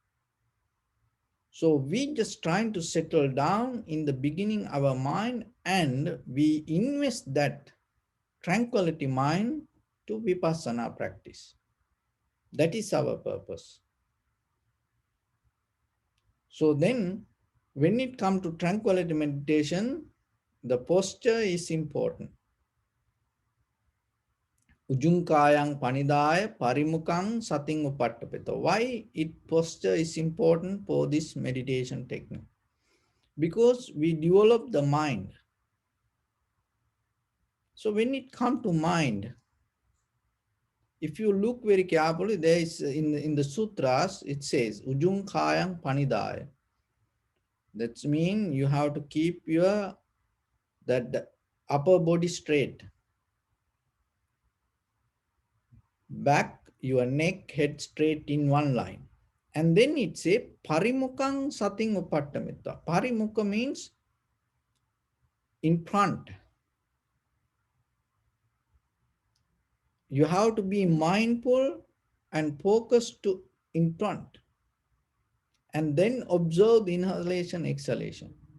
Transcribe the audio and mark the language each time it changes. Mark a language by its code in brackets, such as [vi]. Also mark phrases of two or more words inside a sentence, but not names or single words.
[en] So we just trying to settle down in the beginning our mind, and we invest that tranquility mind to vipassana practice. That is our purpose. So then when it comes to tranquility meditation, the posture is important. [pi] Ujungkayang panidaya parimukang sating upattapita. [en] Why it posture is important for this meditation technique? Because we develop the mind. So when it comes to mind, if you look very carefully, there is in the sutras, it says [pi] Ujungkayang panidaya. [en] That means you have to keep your that upper body straight. Back, your neck, head straight in one line. And then it says [pi] parimukang sating upattamita. [en] Parimukha means in front. You have to be mindful and focused to in front. And then observe the inhalation, exhalation.